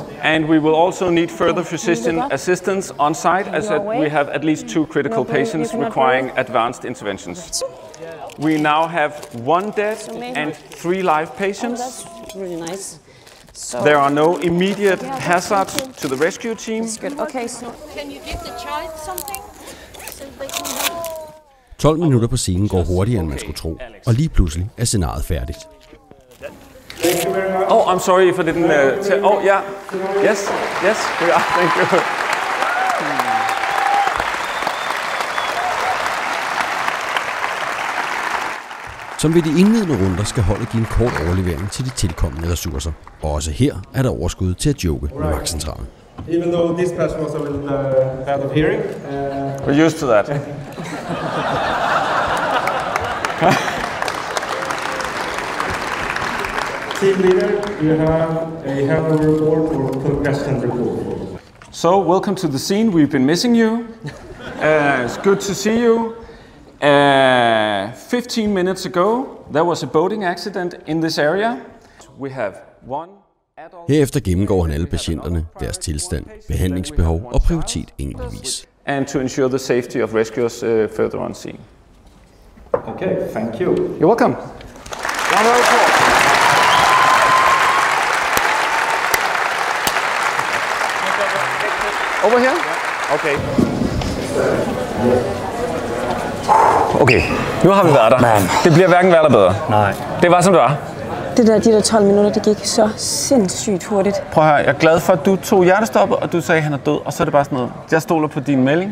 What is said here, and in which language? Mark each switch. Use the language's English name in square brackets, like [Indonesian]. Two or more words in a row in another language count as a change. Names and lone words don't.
[English] And we will also need further physician assistance on site, as we have at least 2 critical patients requiring advanced interventions. We now have 1 dead and 3 live patients. That's really nice. So There are no immediate hazards to the rescue team. That's good. Okay, so Can you give the child something? So they can [Danish] 12 minutter på scenen går hurtigere, end man skulle tro, og lige pludselig er scenariet færdigt. [English] Oh, I'm sorry if I didn't tell. Oh, yeah. Yes, we are. Thank you. [Danish] Som ved de indledende runder skal holdet give en kort overlevering til de tilkommende ressourcer. Og også her er der overskud til at joke med vagtcentralen. [English] Even though this person was a little bad of hearing. We're used to that. Team leader, you have a handover report or congestion report. So, welcome to the scene. We've been missing you. It's good to see you. 15 minutes ago, there was a boating accident in this area. We have 1 adult. [Danish] Herefter gennemgår han alle patienterne, deres tilstand, behandlingsbehov og prioritet enkeltvis. [English] And to ensure the safety of rescuers further on scene. Okay, thank you. You're welcome. Round of applause. Over here? Okay. [Danish] Okay, nu har vi været der. Man. Det bliver hverken værre eller bedre. Nej. Det var som det var. de der 12 minutter, det gik så sindssygt hurtigt. Prøv at høre, jeg er glad for, at du tog hjertestoppet, og du sagde, at han er død. Og så er det bare sådan noget, jeg stoler på din melding.